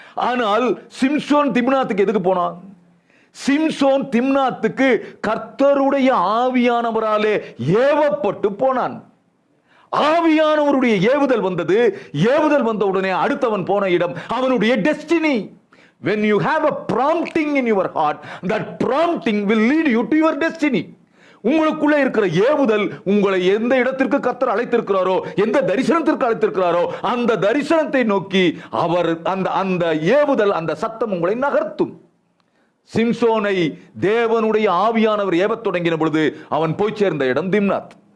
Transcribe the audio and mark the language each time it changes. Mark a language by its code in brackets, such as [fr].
[ta] ஆனால் சிம்சோன் திம்னாத்துக்கு எதுக்கு போனான்? சிம்சோன் திம்னாத்துக்கு கர்த்தருடைய ஆவியானவராலே ஏவப்பட்டு போனான். ஆவியானவருடைய ஏவுதல் வந்தது. ஏவுதல் வந்த உடனே அடுத்தவன் போன இடம் அவனுடைய destiny. [en] When you have a prompting in your heart, that prompting will lead you to your destiny. [ta] உங்களுக்குள்ள இருக்கிற ஏவுதல் உங்களை எந்த இடத்திற்கு கர்த்தர் அழைத்திருக்கிறாரோ, எந்த தரிசனத்திற்கு அழைத்திருக்கிறாரோ அந்த தரிசனத்தை நோக்கி அவர் அந்த ஏவுதல், அந்த சத்தம் உங்களை நகர்த்தும். சிம்சோனை தேவனுடைய ஆவியானவர் ஏவத் தொடங்கின பொழுது அவன் போய் சேர்ந்த இடம் திம்னாத்.